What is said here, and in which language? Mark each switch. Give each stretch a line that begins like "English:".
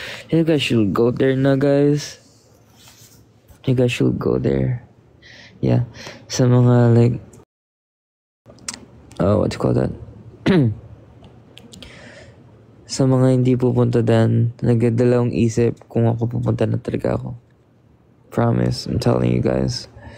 English: You guys should go there na, guys. You guys should go there. Yeah.
Filipino: Sa mga,
English: like, what do you call that?
Filipino: Sa mga hindi pupunta dan, nagdadalawang isip kung ako pupunta na talaga ako.
English: Promise, I'm telling you guys.